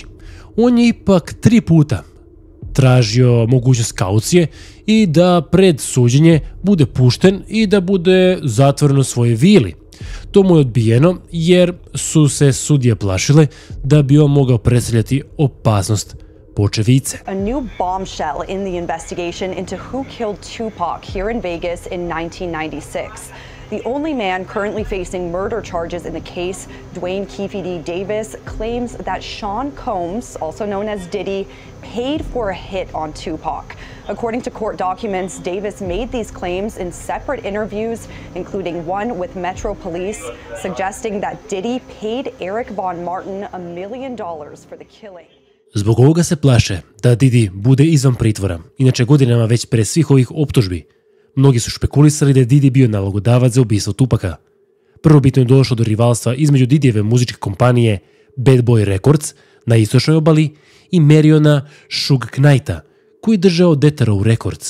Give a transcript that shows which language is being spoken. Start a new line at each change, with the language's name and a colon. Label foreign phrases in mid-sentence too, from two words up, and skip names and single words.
Serbian: On je ipak 3 puta tražio mogućnost kaucije i da pred suđenje bude pušten i da bude zatvoren u svojoj vili. To mu je odbijeno jer su se sudije plašile da bi on mogao predstavljati opasnost počevice.
English: A new bombshell in the investigation into who killed Tupac here in Vegas in 1996. The only man currently facing murder charges in the case, Dwayne Keefe D. Davis, claims that Sean Combs, also known as Diddy, paid for a hit on Tupac. According to court documents, Davis made these claims in separate interviews, including one with Metro Police, suggesting that Diddy paid Eric Von Martin $1 million for the killing.
Serbian: Zbog ovoga se plaše da Didi bude izvan pritvora. Inače, godinama već pre svih ovih optužbi mnogi su špekulisali da je Didi bio nalogodavac za ubistvo Tupaka. Prvobitno je došlo do rivalstva između Didijeve muzičke kompanije Bad Boy Records na istočnoj obali i Mariona Suge Knighta, koji je držao Death Row Records.